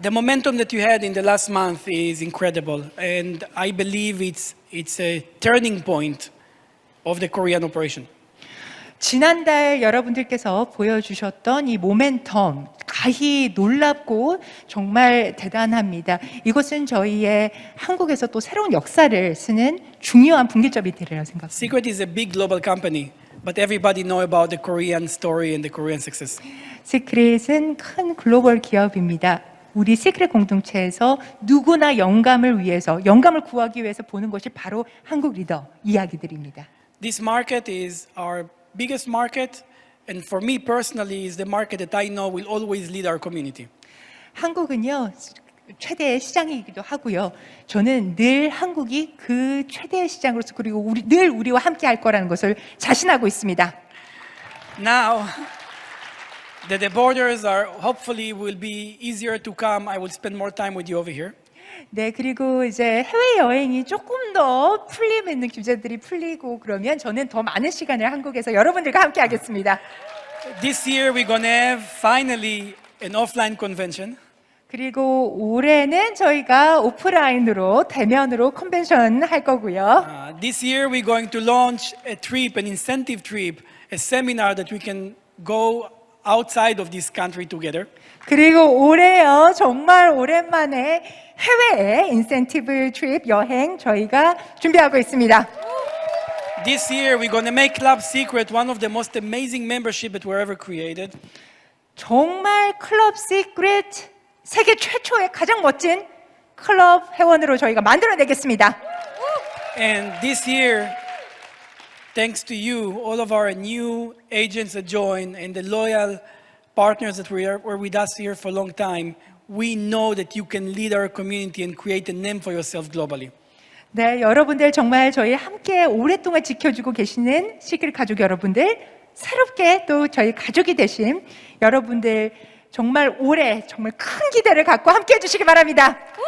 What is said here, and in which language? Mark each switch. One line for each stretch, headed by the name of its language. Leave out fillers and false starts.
English: The momentum that you had in the last month is incredible, and I believe it's a turning point of the Korean operation.
Korean: 지난달 여러분들께서 보여주셨던 이 모멘텀 가히 놀랍고 정말 대단합니다. 이것은 저희의 한국에서 또 새로운 역사를 쓰는 중요한 분기점이 되리라고 생각합니다.
English: Secret is a big global company, but everybody know about the Korean story and the Korean success.
Korean: 시크릿은 큰 글로벌 기업입니다. 우리 시크릿 공동체에서 누구나 영감을 위해서, 영감을 구하기 위해서 보는 것이 바로 한국 리더 이야기들입니다.
English: This market is our biggest market, and for me personally, is the market that I know will always lead our community.
Korean: 한국은요, 최대의 시장이기도 하고요. 저는 늘 한국이 그 최대의 시장으로서 그리고 늘 우리와 함께 할 거라는 것을 자신하고 있습니다.
English: Now that the borders are hopefully will be easier to come, I will spend more time with you over here.
Korean: 네, 그리고 이제 해외 여행이 조금 더 풀리는 규제들이 풀리고 그러면 저는 더 많은 시간을 한국에서 여러분들과 함께 하겠습니다.
English: This year we're gonna have finally an offline convention.
Korean: 그리고 올해는 저희가 오프라인으로 대면으로 컨벤션 할 거고요.
English: This year we're going to launch a trip, an incentive trip, a seminar that we can go outside of this country together.
Korean: 그리고 올해요, 정말 오랜만에 해외에 인센티브 트립 여행 저희가 준비하고 있습니다.
English: This year we're gonna make Club Secret one of the most amazing membership that were ever created.
Korean: 정말 클럽 시크릿 세계 최초의 가장 멋진 클럽 회원으로 저희가 만들어내겠습니다.
English: And this year, thanks to you, all of our new agents that join and the loyal partners that were with us here for a long time, we know that you can lead our community and create a name for yourself globally.
Korean: 네, 여러분들 정말 저희 함께 오랫동안 지켜주고 계시는 시크릿 가족 여러분들, 새롭게 또 저희 가족이 되신 여러분들 정말 올해 정말 큰 기대를 갖고 함께 해주시기 바랍니다.